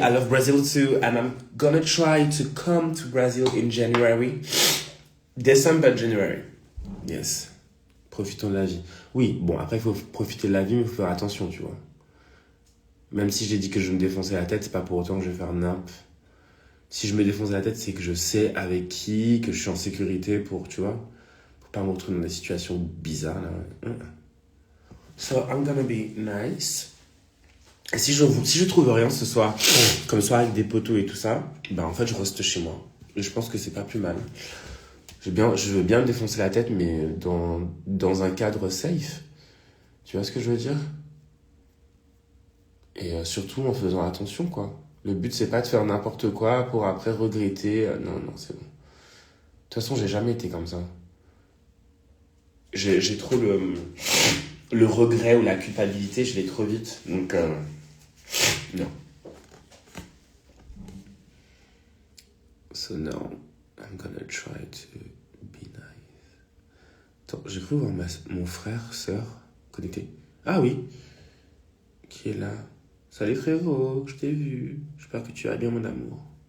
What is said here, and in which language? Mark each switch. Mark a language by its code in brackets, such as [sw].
[en] I love Brazil too, and I'm gonna try to come to Brazil in January. December, January. Yes. [fr] Profitons de la vie. Oui, bon, après, il faut profiter de la vie, mais il faut faire attention, tu vois. Même si j'ai dit que je me défonçais la tête, c'est pas pour autant que je vais faire nimp. Si je me défonce la tête, c'est que je sais avec qui, que je suis en sécurité pour, tu vois, pour pas me retrouver dans des situations bizarres, là. [en] So, I'm gonna be nice. [fr] Et si je trouve rien ce soir, comme soir avec des poteaux et tout ça, ben en fait, je reste chez moi. Et je pense que c'est pas plus mal. Je veux bien me défoncer la tête, mais dans un cadre safe. Tu vois ce que je veux dire? Et surtout en faisant attention, quoi. Le but, c'est pas de faire n'importe quoi pour après regretter. Non, c'est bon. De toute façon, j'ai jamais été comme ça. J'ai trop le regret ou la culpabilité, je l'ai trop vite. Donc, non. [en] So now, I'm gonna try to be nice. [fr] Attends, j'ai cru voir mon frère, sœur, connecté. Ah oui, qui est là. Salut frérot, je t'ai vu. J'espère que tu vas bien, mon amour.